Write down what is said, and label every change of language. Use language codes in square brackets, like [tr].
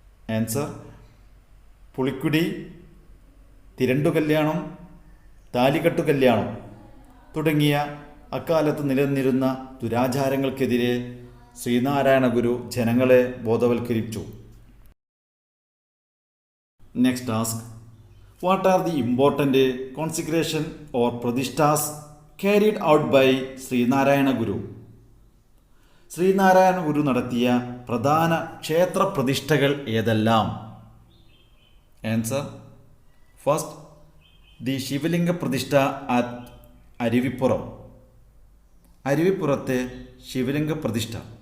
[ml] Answer പുളിക്കുടി, തിരണ്ടു കല്യാണം, താലികെട്ടു കല്യാണം തുടങ്ങിയ അക്കാലത്ത് നിലനിന്നിരുന്ന ദുരാചാരങ്ങൾക്കെതിരെ ശ്രീനാരായണ ഗുരു ജനങ്ങളെ ബോധവൽക്കരിച്ചു. [en] next task, what are the important consecration or pradishtas carried out by [ml] Sreenarayana ഗുരു? ശ്രീനാരായണ ഗുരു നടത്തിയ പ്രധാന ക്ഷേത്ര പ്രതിഷ്ഠകൾ ഏതെല്ലാം? [en] answer first the [ml] ശിവലിംഗ പ്രതിഷ്ഠ അറ്റ് അരുവിപ്പുറം. അരുവിപ്പുറത്തെ ശിവലിംഗ പ്രതിഷ്ഠ.